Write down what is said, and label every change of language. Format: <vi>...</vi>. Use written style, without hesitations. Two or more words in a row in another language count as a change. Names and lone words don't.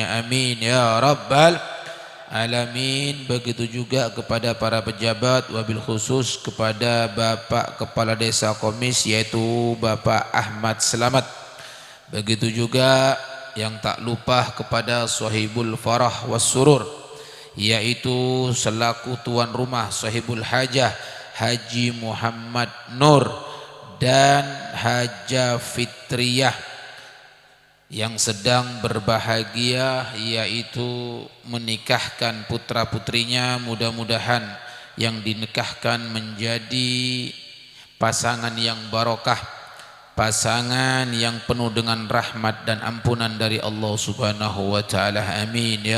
<ar>آمين يا رب العالمين.</ar> <id>Begitu juga kepada para pejabat,</id> <ar>وبالخصوص</ar> <id>kepada Bapak Kepala Desa Komis yaitu Bapak Ahmad Selamat. Begitu juga yang tak lupa kepada</id> <ar>صاحب الفرح والسرور,</ar> <id>yaitu selaku tuan rumah</id> <ar>صاحب الحاجة</ar> <id>Haji Muhammad Nur dan Haja Fitriyah yang sedang berbahagia, yaitu menikahkan putra putrinya. Mudah-mudahan yang dinikahkan menjadi pasangan yang barokah, pasangan yang penuh dengan rahmat dan ampunan dari</id> <ar>الله سبحانه وتعالى.</ar>